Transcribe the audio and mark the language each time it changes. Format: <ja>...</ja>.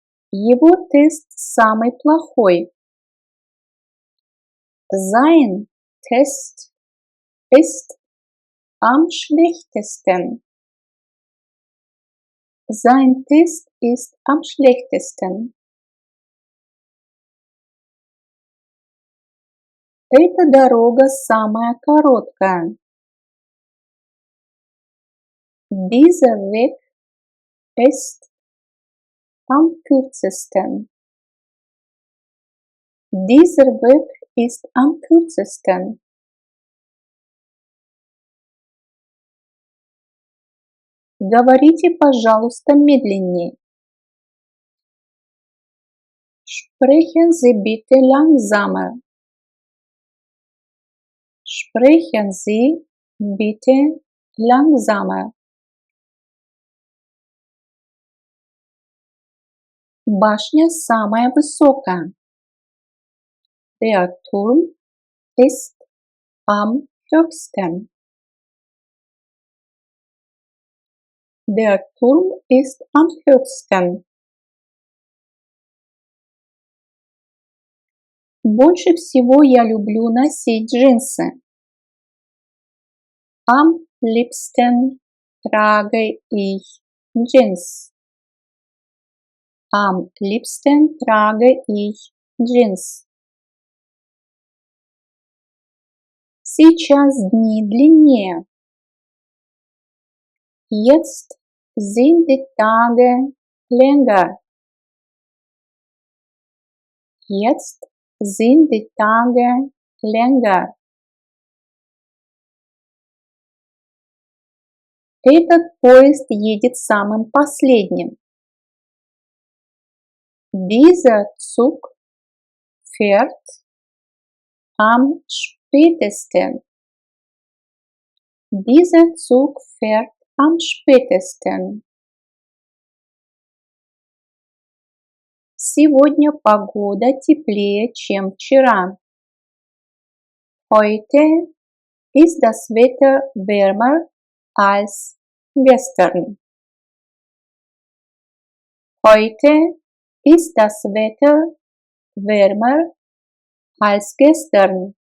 <ru>Его тест самый плохой.</ru> <de>Sein Test ist am schlechtesten. Sein Test ist am schlechtesten.</de> <ru>Эта дорога самая короткая.</ru> <de>Dieser Weg ist am kürzesten. Dieser Weg ist am kürzesten.</de> <ru>Говорите, пожалуйста, медленнее.</ru> <de>Sprechen Sie bitte langsamer. Sprechen Sie bitte langsamer.</de> <ru>Башня самая высокая.</ru> <de>Der Turm ist am höchsten. Der Turm ist am höchsten.</de> <ru>Больше всего я люблю носить джинсы.</ru> <de>Am liebsten trage ich Jeans. Am liebsten trage ich Jeans.</de> <ru>Сейчас дни длиннее.</ru> <de>Jetzt sind die Tage länger. Jetzt sind die Tage länger.</de> <ru>Этот поезд едет самым последним.</ru> <de>Dieser Zug fährt am spätesten. Dieser Zug fährt am spätesten.</de> <ru>Сегодня погода теплее, чем вчера.</ru> <de>Heute ist das Wetter wärmer als gestern. Heute ist das Wetter wärmer als gestern.</de>